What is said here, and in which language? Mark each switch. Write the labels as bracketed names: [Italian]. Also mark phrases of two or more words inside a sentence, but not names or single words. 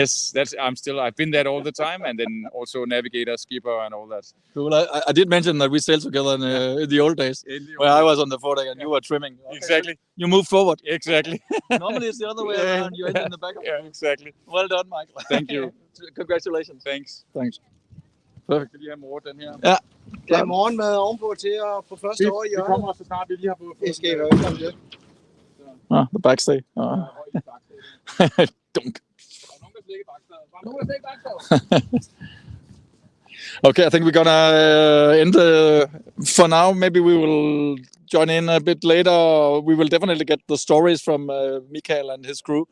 [English] Yes, I've been that all the time, and then also navigator, skipper, and all that. Cool. I did mention that we sailed together in the old days, where I was on the foredeck and you were trimming. Okay. Exactly. You moved forward. Exactly. Normally it's the other way around. You end in the back of Yeah, exactly. Well done, Michael. Thank you. Congratulations. Thanks. [Danish] Perfekt. Kan lige have mor den her? Ja. Der er morgenmad ovenpå til at på første år i Vi Jørgen. kommer så snart vi lige har fået. Det skal I være velkommen til. [English] The backstay. Dunk. Okay, I think we're gonna end for now. Maybe we will join in a bit later. We will definitely get the stories from Mikael and his crew.